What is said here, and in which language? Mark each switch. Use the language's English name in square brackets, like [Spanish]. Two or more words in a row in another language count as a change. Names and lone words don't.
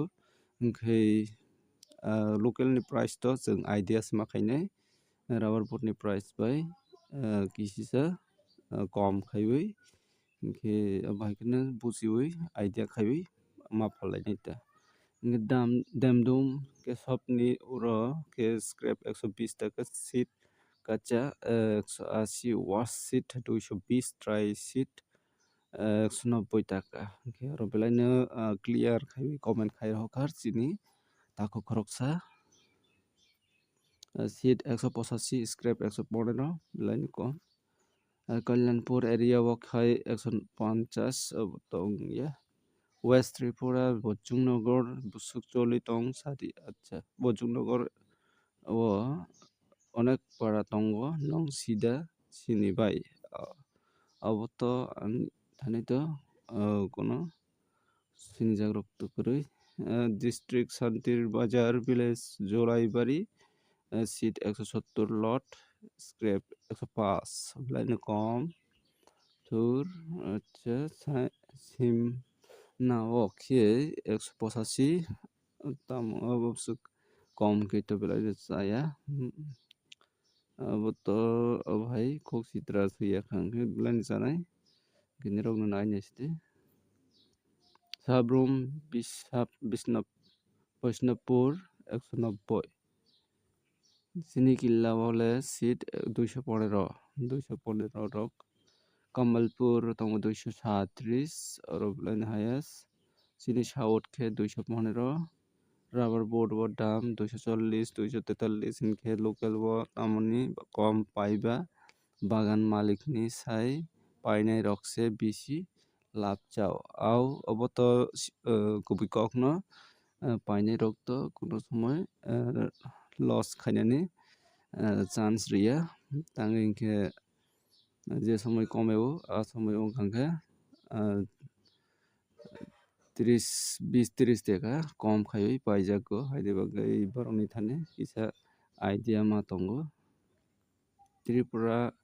[Kok Borok] ओंखै लोकल नि प्राइस तो जों आइडिया सिमा खायनाय राबर बोट नि प्राइस बाय किसिसा कम खायबै ओंखे बाहायखनो बुजिबै आइडिया खायबै मा फालायनाय ता दाम दामदुम के सबनि उरो के स्क्रैप 120 टाका सीट काचा 180 वाश सीट 220 ट्राई सीट 190 टाका ओंखे आरो बेलायनो क्लियर खायबै कमेन्ट खाय हकार चिनि ताको खरकसा सीट 185 स्क्रैप 115 बेलायनो कम कल्याणपुर एरिया वखाय 150 दं या वेस्ट त्रिपुरा बजुंगनगर बुसुक चली दं सादि अच्छा बजुंगनगर वो अनेक पारा दंगो नों सिदा सिनिबाय अब तो थाने तो कोनो सिनि जाग्रब तो करै डिस्ट्रिक्ट शांतिर बाजार विलेज जोलाइबारी सीट 170 लट स्क्रैप 105 लाइन कम थुर अच्छा सिम ना ओके 185 तम अब कम के तो बेलायनो जाया अब तो अब भाई खोक सित्रा सुया खांगे बेलायनो जानाय गिनि रगनो नायनायसदि साब्रुम बिष्णुपुर 190 सिनी किल्ला वाले सीट 215 रक कमलपुर तंग 237 और बेलायनो हायस सिनी साउथ के 215 रबर बोर्ड वो दाम 240 243 इनके लोकल वो तामनी कम पाइबा बागान मालिक नि साई पाइनाय रकसे बिसी लाभ चाव आव अब तो कुबिकक न पाइनाय रक तो कोनो समय लस खायनानै chance rwya tangwi hingkhe je somoi komeo somoi wngkha hingkhe 20-30 taka kom khaiwi paijago haina bagwi borokni thani kisa idea ma tongo Tripura